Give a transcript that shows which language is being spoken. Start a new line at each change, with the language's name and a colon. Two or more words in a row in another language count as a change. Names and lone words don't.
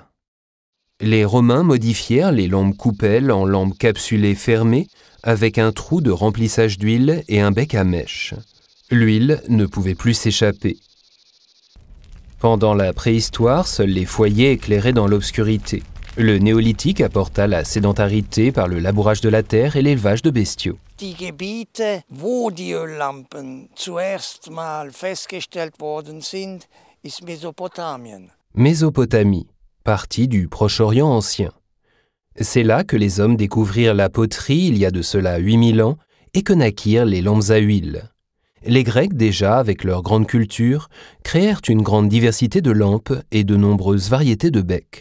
French: Les Romains modifièrent les lampes coupelles en lampes capsulées fermées avec un trou de remplissage d'huile et un bec à mèche. L'huile ne pouvait plus s'échapper. Pendant la préhistoire, seuls les foyers éclairaient dans l'obscurité. Le néolithique apporta la sédentarité par le labourage de la terre et l'élevage de bestiaux.
German: Die Gebiete, wo die Öllampen zuerst mal festgestellt worden sind, ist Mesopotamien.
French: Mésopotamie, partie du Proche-Orient ancien. C'est là que les hommes découvrirent la poterie il y a de cela 8000 ans et que naquirent les lampes à huile. Les Grecs déjà, avec leur grande culture, créèrent une grande diversité de lampes et de nombreuses variétés de becs.